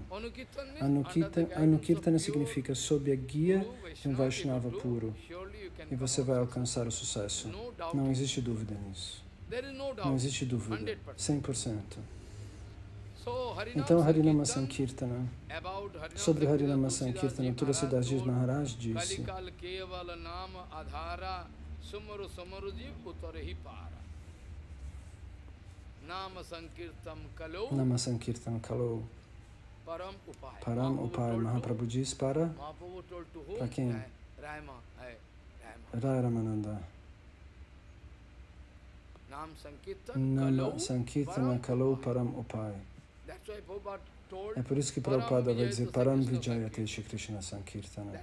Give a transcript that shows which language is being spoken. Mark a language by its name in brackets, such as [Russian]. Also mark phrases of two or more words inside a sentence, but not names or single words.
[Portuguese] Anukirtana significa sob a guia de um Vaishnava puro, e você vai alcançar o sucesso. Não existe dúvida nisso. Não existe dúvida, 100%. Então, Harinama Sankirtana, sobre o Harinama Sankirtana, Tulasidas Maharaj disse: [Sanskrit] Nama Sankirtan Kalau Param Upay. [Portuguese] Mahaprabhu diz para quem? Rai Ramananda. [Sanskrit] Nama Sankirtana Kalau Param Upay. [Portuguese] É por isso que Prabhupada vai dizer [Sanskrit] Param Vijayate Shri Krishna Sankirtana.